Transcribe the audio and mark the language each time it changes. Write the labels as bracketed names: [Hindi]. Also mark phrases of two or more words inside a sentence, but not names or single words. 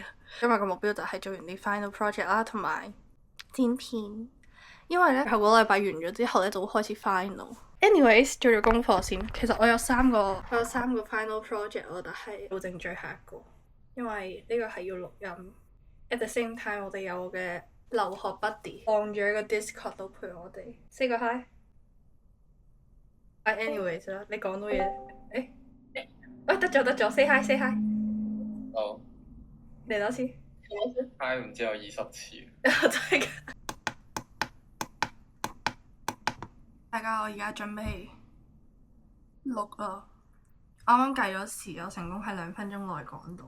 [Cantonese] 今日個目標就係做完啲 [English] final project [Cantonese] 啦，同埋剪片。因為呢，後個禮拜完咗之後呢，就會開始 final。Anyways， 做咗功課先。其實我有3個 [English] final project [Cantonese] 咯，但係到剩最後一個。因為呢個係要錄音 ， [English] at the same time [Cantonese] 我哋有我嘅留學 buddy 放咗喺個 Discord 度陪我哋 say 個 hi。anyways 啦，你講到嘢，得咗 [English] say hi say hi。 [Cantonese] 好。嚟多次。 hi 唔知有20次。真係㗎。大家，我而家準備錄啦。啱啱計咗時，我成功喺2分鐘內講到。